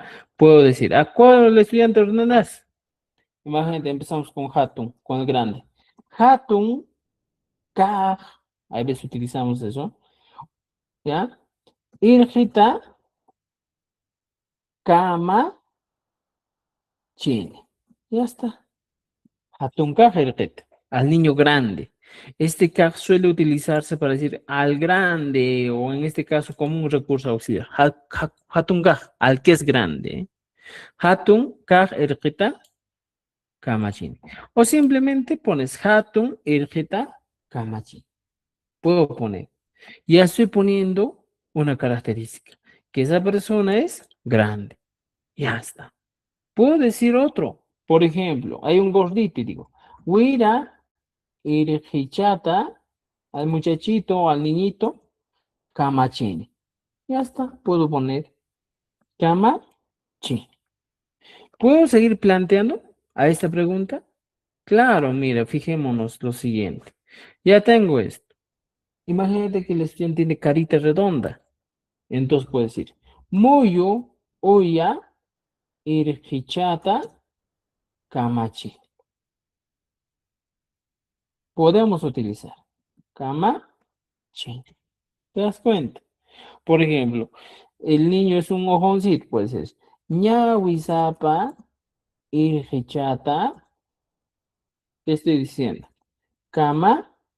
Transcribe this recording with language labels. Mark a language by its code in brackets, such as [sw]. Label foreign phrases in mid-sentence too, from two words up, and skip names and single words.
[es] Puedo decir, ¿a cuál estudiante ordenas? Imagínate, empezamos con Hatun, con el grande. [qu] Hatun, Kaj, [es] a veces utilizamos eso, ¿ya? [qu] Irjita, Kama chini. [es] Ya está. [qu] Hatun kaj irqita. [es] Al niño grande. Este kaj suele utilizarse para decir al grande o en este caso como un recurso auxiliar. [qu] Hatun kaj, [es] al que es grande. [qu] Hatun kaj irqita kama chini. [es] O simplemente pones [qu] hatun irqita kama chini. [es] Puedo poner. Ya estoy poniendo una característica. Que esa persona es grande. Ya está. Puedo decir otro. Por ejemplo, hay un gordito y digo, [qu] Wira irjichata [es] al muchachito, al niñito, kamachini. Ya está. Puedo poner kamachini. ¿Puedo seguir planteando a esta pregunta? Claro, mira, fijémonos lo siguiente. Ya tengo esto. Imagínate que el estudiante tiene carita redonda. Entonces puedo decir, [qu] Moyo oya irjichata kamachi. [es] Podemos utilizar kamachi. ¿Te das cuenta? Por ejemplo, el niño es un ojoncito, pues es [qu] ñahuizapa irjichata. [es] ¿Qué estoy diciendo? Kamachi.